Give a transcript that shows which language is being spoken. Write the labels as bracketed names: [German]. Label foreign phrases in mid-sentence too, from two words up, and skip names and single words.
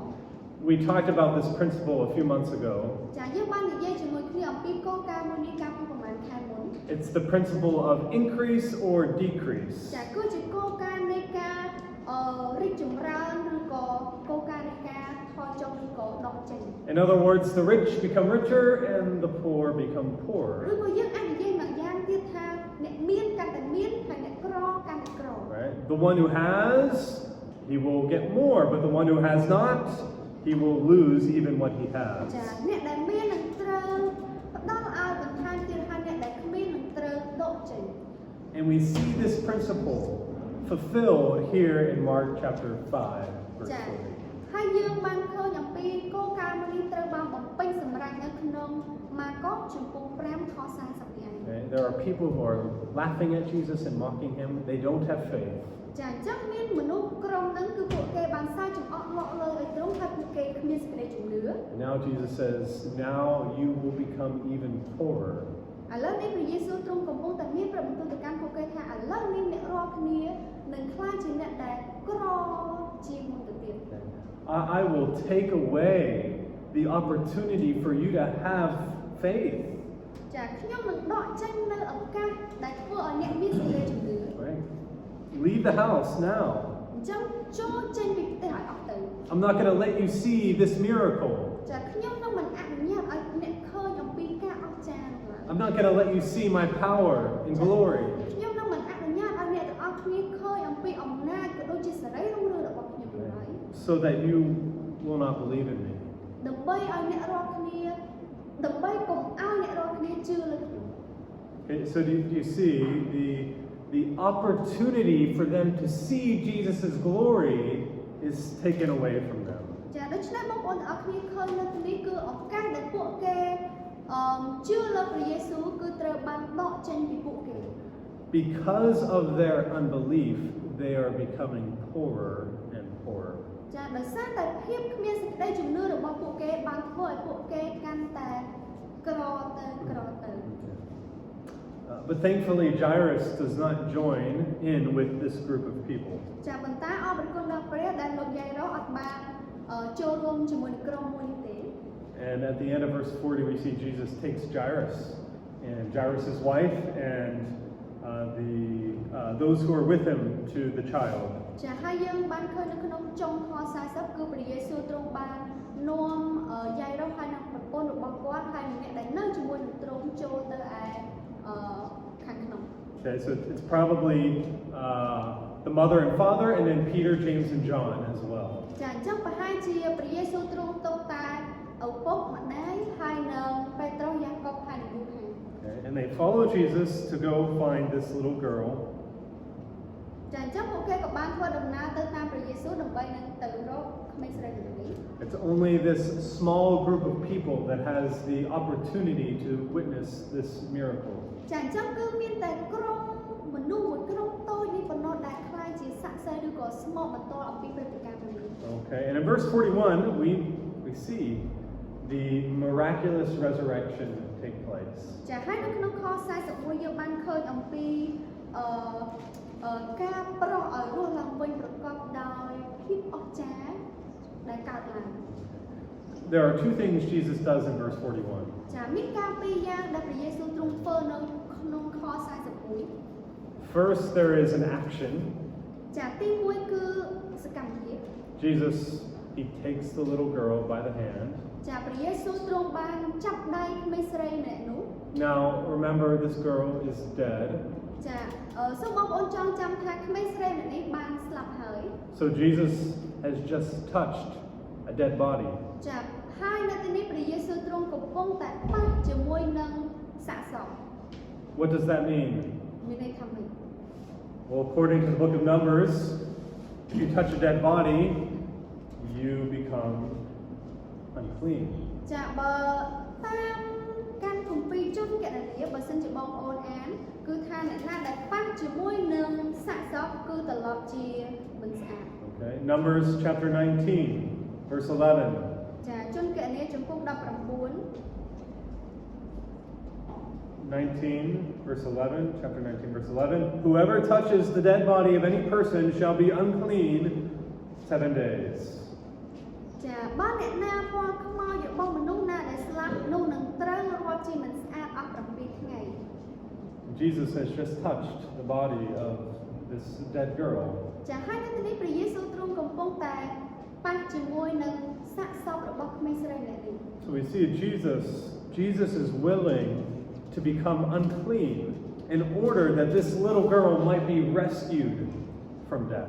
[English] We talked about this principle a few months ago. [Khmer] ចាយើងបាននិយាយជាមួយគ្នាអំពីគោលការណ៍មួយនេះកាលពីប្រហែលខែមុន [English] It's the principle of increase or decrease. [Khmer] ចាគឺជាគោលការណ៍នៃការរីកចម្រើនឬក៏គោលការណ៍នៃការថយចុះឬក៏ដកចេញ [English] In other words, the rich become richer and the poor become [Khmer] ឬ [English] poorer. [Khmer] ក៏យើងអាចនិយាយមួយយ៉ាងទៀតថាអ្នកមានកាន់តែមានហើយអ្នកក្រកាន់តែក្រ [English] Right? The one who has, he will get more, but the one who has not, he will lose even what he [Khmer] ចា [English] has. [Khmer] អ្នកដែលមាននឹងត្រូវផ្ដល់ឲ្យបន្ថែមទៀតហើយអ្នកដែលគ្មាននឹងត្រូវដកចេញ [English] And we see this principle fulfilled here in Mark chapter 5, verse [Khmer] ចា [English] 40. [Khmer] ហើយយើងបានឃើញអំពីគោលការណ៍មួយនេះត្រូវបានបំពេញសម្រាប់នៅក្នុងម៉ាកុសចំពោះ5ខ40នេះឯង [English] Okay? There are people who are laughing at Jesus and mocking him. They don't have faith. [Khmer] ចាអញ្ចឹងមានមនុស្សក្រុមហ្នឹងគឺពួកគេបានសើចចំអកលក់លើឲ្យត្រង់ហើយពួកគេគ្មានសេចក្តីជំនឿ [English] And now Jesus says, now you will become even poorer. [Khmer] ឥឡូវនេះព្រះយេស៊ូវទ្រង់កំពុងតែមានប្របន្ទូលទៅកាន់ពួកគេថាឥឡូវនេះអ្នករាល់គ្នានឹងក្លាយជាអ្នកដែលក្រជាងមុនទៅទៀត [English] I will take away the opportunity for you to have faith. [Khmer] ចាខ្ញុំនឹងដកចេញនៅឱកាសដែលធ្វើឲ្យអ្នកមានសេចក្តីជំនឿ [English] Right? Leave the house now. [Khmer] អញ្ចឹងចូលចេញពីផ្ទះឲ្យអស់ទៅ [English] I'm not going to let you see this miracle. [Khmer] ចាខ្ញុំនឹងមិនអនុញ្ញាតឲ្យអ្នកឃើញអំពីការអស្ចារ្យនោះឡើយ [English] I'm not going to let you see my power and glory. [Khmer] ខ្ញុំនឹងមិនអនុញ្ញាតឲ្យអ្នកទាំងអស់គ្នាឃើញអំពីអំណាចក៏ដូចជាសេរីរុងរឿងរបស់ខ្ញុំនោះឡើយ [English] So that you will not believe in me. [Khmer] ដើម្បីឲ្យអ្នករាល់គ្នាដើម្បីកុំឲ្យអ្នករាល់គ្នាជឿលើខ្ញុំ [English] Okay, so do you see the opportunity for them to see Jesus' glory is taken away from them. [Khmer] ចាដូច្នេះបងប្អូនទាំងអស់គ្នាឃើញនៅទីនេះគឺឱកាសដែលពួកគេជឿលើព្រះយេស៊ូវគឺត្រូវបានដកចេញពីពួកគេ [English] Because of their unbelief, they are becoming poorer and poorer. [Khmer] ចាដោយសារតែភាពគ្មានសេចក្តីជំនឿរបស់ពួកគេបានធ្វើឲ្យពួកគេកាន់តែក្រទៅក្រទៅ [English] But thankfully, Jairus does not join in with this group of people. [Khmer] ចាប៉ុន្តែអរគុណដល់ព្រះដែលលោកយាយរ៉ូអត់បានចូលរួមជាមួយនឹងក្រុមមួយនេះទេ [English] And at the end of verse 40, we see Jesus takes Jairus and Jairus' wife and those who are with him to the child. [Khmer] ចាហើយយើងបានឃើញនៅក្នុងចុងខ40គឺព្រះយេស៊ូវទ្រង់បាននាំយាយរ៉ូហើយនិងប្រពន្ធរបស់គាត់ហើយនិងអ្នកដែលនៅជាមួយនឹងទ្រង់ចូលទៅឯខាងក្នុង [English] Okay, so it's probably the mother and father, and then Peter, James, and John as well. [Khmer] ចាអញ្ចឹងប្រហែលជាព្រះយេស៊ូវទ្រង់ទុកតែឪពុកម្ដាយហើយនិងពេត្រុសយ៉ាកុបហើយនិងយូហាន [English] Okay, and they follow Jesus to go find this little girl. [Khmer] ចាអញ្ចឹងពួកគេក៏បានធ្វើដំណើរទៅតាមព្រះយេស៊ូវដើម្បីនឹងទៅរកក្មេងស្រីមួយនេះ [English] It's only this small group of people that has the opportunity to witness this miracle. [Khmer] ចាអញ្ចឹងគឺមានតែក្រុមមនុស្សមួយក្រុមតូចនេះប៉ុណ្ណោះដែលខ្លាយជាសាក្សីឬក៏ស្មោកបន្ទាល់អំពីព្រឹត្តិការណ៍មួយនេះ [English] Okay, and in verse 41, we see the miraculous resurrection take place. [Khmer] ចាហើយនៅក្នុងខ41យើងបានឃើញអំពីការប្រោសឲ្យរស់ឡើងវិញប្រកបដោយភាពអស្ចារ្យដែលកើតឡើង [English] There are two things Jesus does in verse 41. [Khmer] ចាមានការពីរយ៉ាងដែលព្រះយេស៊ូវទ្រង់ធ្វើនៅក្នុងខ41 [English] First, there is an action. [Khmer] ចាទី1គឺសកម្មភាព [English] Jesus he takes the little girl by the hand. [Khmer] ចាព្រះយេស៊ូវទ្រង់បានចាប់ដៃក្មេងស្រីម្នាក់នោះ [English] Now, remember, this girl is dead. [Khmer] ចាសូមបងប្អូនចងចាំថាក្មេងស្រីម្នាក់នេះបានស្លាប់ហើយ [English] So Jesus has just touched a dead body. [Khmer] ចាហើយនៅទីនេះព្រះយេស៊ូវទ្រង់កំពុងតែប៉ះជាមួយនឹងសាកសព [English] What does that mean? [Khmer] មានន័យថាម៉េច [English] Well, according to the book of Numbers, if you touch a dead body, you become unclean. [Khmer] ចាបើតាមកាន់គម្ពីរជនកណនីបើសិនជាបងប្អូនអានគឺថាអ្នកណាដែលប៉ះជាមួយនឹងសាកសពគឺត្រឡប់ជាមិនស្អាត [English] Okay, Numbers chapter 19, verse 11. [Khmer] ចាជនកណនីចំពុក19 [English] 19, verse 11, chapter 19, verse 11. Whoever touches the dead body of any person shall be unclean 7 days. [Khmer] ចាបើអ្នកណាពណ៌ខ្មៅរបស់មនុស្សណាដែលស្លាប់នោះនឹងត្រូវរាប់ជាមិនស្អាតអស់7ថ្ងៃ [English] Jesus has just touched the body of this dead girl. [Khmer] ចាហើយនៅទីនេះព្រះយេស៊ូវទ្រង់កំពុងតែប៉ះជាមួយនឹងសាកសពរបស់ក្មេងស្រីម្នាក់នេះ [English] So we see Jesus is willing to become unclean in order that this little girl might be rescued from death.